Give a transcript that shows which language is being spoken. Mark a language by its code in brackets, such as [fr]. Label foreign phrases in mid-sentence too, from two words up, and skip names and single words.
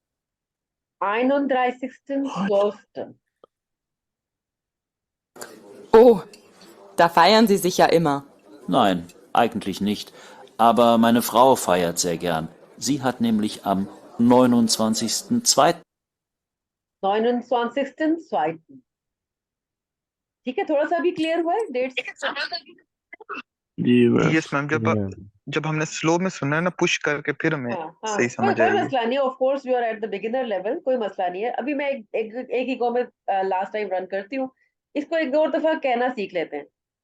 [de] 31.12. Oh, da feiern Sie sich ja immer. Nein, eigentlich nicht. Aber meine Frau feiert sehr gern. Sie hat nämlich am 29.02. 29.2. [hi] ठीक है, थोड़ा सा भी क्लियर हुआ है डेट्स? [en] yes ma'am, [hi] जब हमने स्लो में सुना है ना, पुश करके फिर हमें सही समझ कोई आएगी। मसला नहीं है, [en] of course you are at the beginner level, [hi] कोई मसला नहीं है। अभी मैं एक ही गो में [en] last time [hi] रन करती हूँ, इसको एक और दफा कहना सीख लेते हैं।